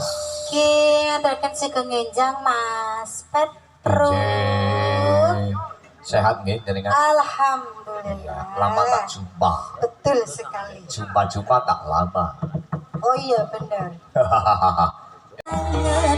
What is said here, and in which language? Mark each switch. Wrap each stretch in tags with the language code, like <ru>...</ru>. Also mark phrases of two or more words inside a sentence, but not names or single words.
<jv>Ki ngantarkan Sugeng Enjang Mas Petro. Sehat nggih jenengan? Alhamdulillah.</jv> <ms>Lama tak jumpa. Betul sekali. Jumpa tak lama.</ms> <id>Oh iya benar.</id>